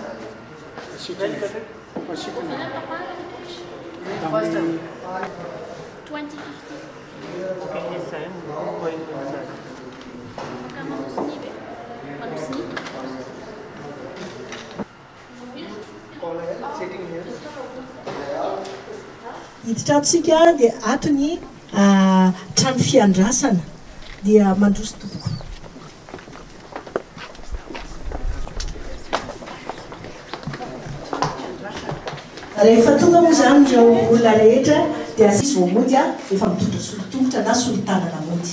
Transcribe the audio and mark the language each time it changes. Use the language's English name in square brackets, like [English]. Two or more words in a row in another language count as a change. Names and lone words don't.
[English] Very better. First time. 2050. Okay, this time. Going inside. Sitting here. [Malagasy] Hiditra dia atony trano fiandrasana dia mandroso tompoko. Rehefa tonga moa zany ireo olona rehetra dia izy vao mody efa mitondra solon-tongotra na solon-tanana mody.